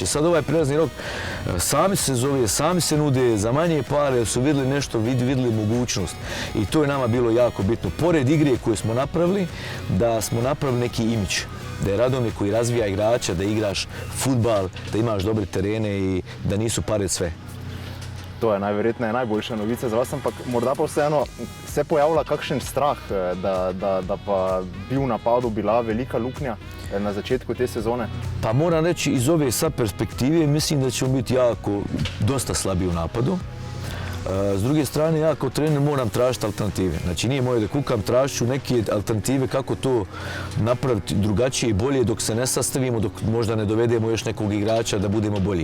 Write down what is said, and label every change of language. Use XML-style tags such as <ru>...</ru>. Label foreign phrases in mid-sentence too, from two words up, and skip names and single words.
<bs>Sad ovaj prelazni rok, sami se zove, sami se nude, za manje pare su vidjeli nešto, vidjeli mogućnost. I to je nama bilo jako bitno. Pored igre koju smo napravili, da smo napravili neki imidž. Da je Radomlje koji razvija igrača, da igraš fudbal, da imaš dobre terene i da nisu pare sve.</bs> <sl>To je najverjetneje najboljša novica za vas, ampak morda pa vseeno se pojavlja kakšen strah, da pa bi v napadu bila velika luknja na začetku te sezone?</sl> <bs>Pa moram reći, iz ove sad perspektive mislim da ćemo biti dosta slabi u napadu. S druge strane, ja kao trener moram tražiti alternative. Znači, nije moje da kukam, tražit ću neke alternative kako to napraviti drugačije i bolje dok se ne sastavimo, dok možda ne dovedemo još nekog igrača da budemo bolji.</bs>